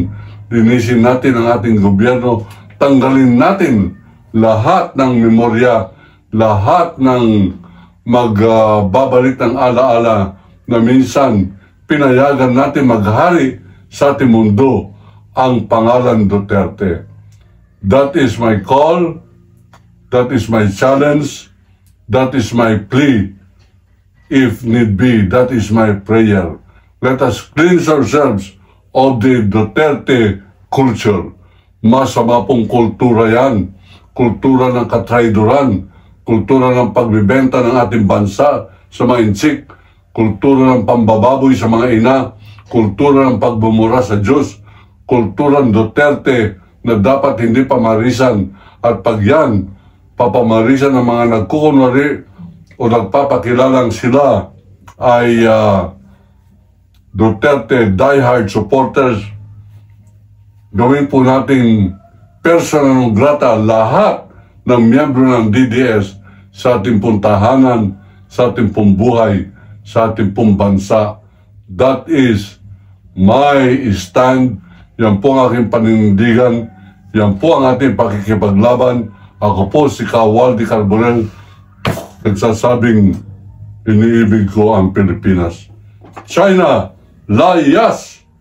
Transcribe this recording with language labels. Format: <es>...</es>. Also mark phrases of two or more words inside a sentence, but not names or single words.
<tl>Linisin natin ang ating gobyerno. Tanggalin natin lahat ng memorya, lahat ng magbabalik ng alaala na minsan pinayagan natin maghari sa ating mundo ang pangalan Duterte.</tl> <en>That is my call, that is my challenge, that is my plea. If need be, that is my prayer. Let us cleanse ourselves of the Duterte culture.</en> <tl>Masama pong kultura yan. Kultura ng katraidoran. Kultura ng pagbibenta ng ating bansa sa mga insik. Kultura ng pambababoy sa mga ina. Kultura ng pagbumura sa Diyos. Kultura ng Duterte na dapat hindi pamarisan. At pag yan, papamarisan ng mga nagkukunwari o nagpapakilalang sila ay Duterte</tl> <en>diehard supporters,</en> <tl>gawin po natin</tl> <la>persona non grata</la> <tl>lahat ng miyembro ng DDS sa ating pong tahanan, sa ating pong buhay, sa ating pong bansa.</tl> <en>That is my stand.</en> <tl>Yan po ang aking paninindigan. Yan po ang ating pakikipaglaban. Ako po si Kawaldi Carbonell, nagsasabing iniibig ko ang Pilipinas. China, layas!</tl>